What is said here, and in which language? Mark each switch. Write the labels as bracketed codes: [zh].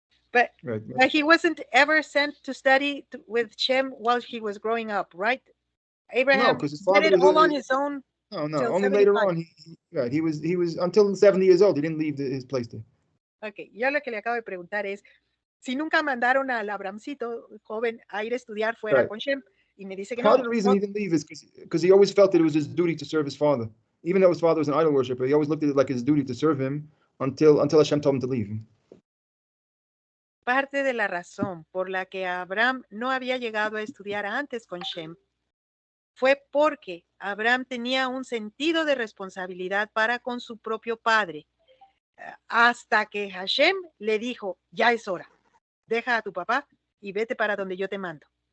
[en] But he wasn't ever sent to study with Shem while he was growing up, right? Abraham because his father did it all on his own. No, only later on. He was until 70 years old. He didn't leave his place there. [es] Okay, yo lo que le acabo de preguntar es si nunca mandaron al Abramcito joven a ir a estudiar fuera con Shem, y me dice que [en] Part of the reason he didn't leave is because he always felt that it was his duty to serve his father, even though his father was an idol worshiper. He always looked at it like his duty to serve him until Hashem told him to leave. [es] Parte de la razón por la que Abraham no había llegado a estudiar antes con Shem fue porque Abraham tenía un sentido de responsabilidad para con su propio padre, hasta que Hashem le dijo, ya es hora, deja a tu papá y vete para donde yo te mando.